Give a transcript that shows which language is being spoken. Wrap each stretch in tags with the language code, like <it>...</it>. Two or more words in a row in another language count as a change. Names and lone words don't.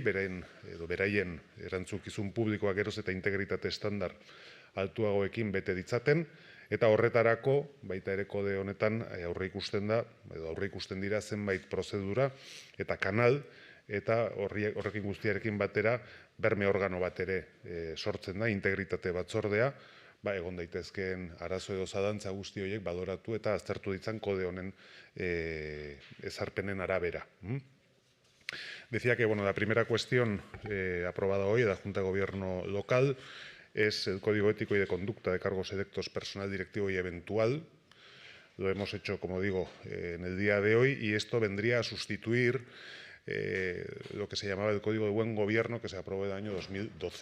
<eu>beraien erantzukizun publikoak geroz eta integritate estandar altuagoekin bete ditzaten, eta horretarako, baita ere kode honetan aurreikusten dira zenbait prozedura eta kanal, eta horrekin guztiarekin batera berme organo bat ere sortzen da, integritate batzordea, egon daitezkeen arazo edo zadantza guzti horiek baloratu eta aztertu ditzan kode honen ezarpenen arabera.</eu> <es>Decía que la primera cuestión aprobada hoy de la Junta de Gobierno local es el Código Ético y de Conducta de Cargos Electos, Personal Directivo y Eventual. Lo hemos hecho, como digo, en el día de hoy, y esto vendría a sustituir lo que se llamaba el Código de Buen Gobierno que se aprobó en el año 2012.</es>